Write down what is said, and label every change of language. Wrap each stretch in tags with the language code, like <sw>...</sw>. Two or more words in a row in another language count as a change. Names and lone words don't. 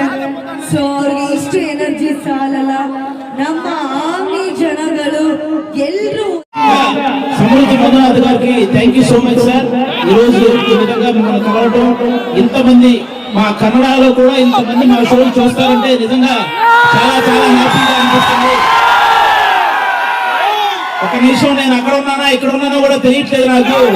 <kn>ಸೊ ಅವ್ರಿಗೆ ಇಷ್ಟು ಎನರ್ಜಿ ಸಾಲಲ್ಲ. ನಮ್ಮ ಆರ್ಮಿ ಜನಗಳು ಎಲ್ಲರೂ</kn> <te>సమృద్ధి మంజునాథ్ గారికి</te> <en>thank you so much</en> <te>సార్. ఈ రోజు ఈ విధంగా మిమ్మల్ని కలవడం, ఇంతమంది మా కన్నడలో కూడా ఇంతమంది మా షోలు చూస్తారంటే నిజంగా చాలా చాలా హ్యాపీగా అనిపిస్తుంది. ఒక నిమిషం నేను అక్కడ ఉన్నానా ఇక్కడ ఉన్నానో కూడా తెలియట్లేదు నాకు.</te>